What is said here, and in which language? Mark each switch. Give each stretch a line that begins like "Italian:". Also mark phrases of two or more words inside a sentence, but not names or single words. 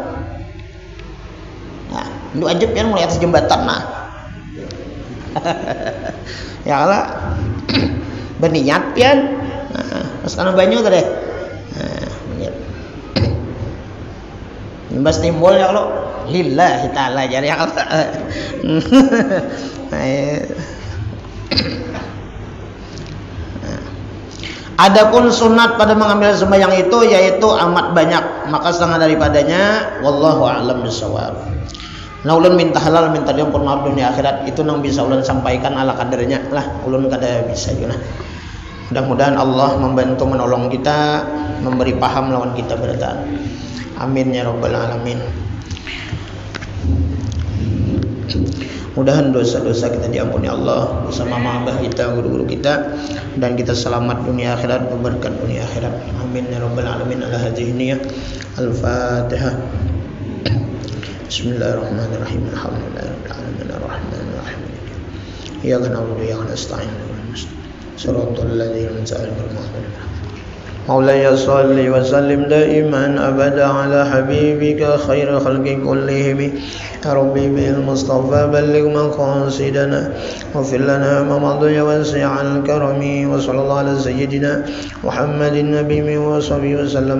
Banjar: Nah, mandi wajib pian mulai atas jembatan nah.
Arabic: يا الله
Banjar: berniat pian. Nah, terus karena banyu tuh deh. Nah, berniat. Nimbas timbul
Arabic: يا الله لله تعالى
Banjar: jadi
Arabic: يا الله.
Banjar: Adapun sunat pada mengambil sembahyang itu yaitu amat banyak, maka setengah daripadanya
Arabic: والله أعلم بالصواب.
Banjar: Nah ulun minta halal minta diampun maaf dunia akhirat itu nang bisa ulun sampaikan ala kadarnya lah, ulun kada bisa juga. Mudah-mudahan Allah membantu menolong kita, memberi paham lawan kita beratan.
Arabic: آمين يا رب العالمين.
Banjar: Mudahan dosa-dosa kita diampuni Allah bersama mama abah kita, guru-guru kita, dan kita selamat dunia akhirat, berkat dunia akhirat.
Arabic: آمين يا رب العالمين على هذه النية الفاتحة. بسم الله الرحمن الرحيم الحمد لله رب العالمين الرحمن الرحيم. إياك نعبد وإياك نستعين صراط الذين أنعمت عليهم. مولاي صل وسلم دائما أبدا على حبيبك خير خلق كلهم يا ربي بالمصطفى بلغ مقاصدنا واغفر لنا ما مضى وسع الكرم وصلى الله على سيدنا محمد النبي وصحبه وسلم.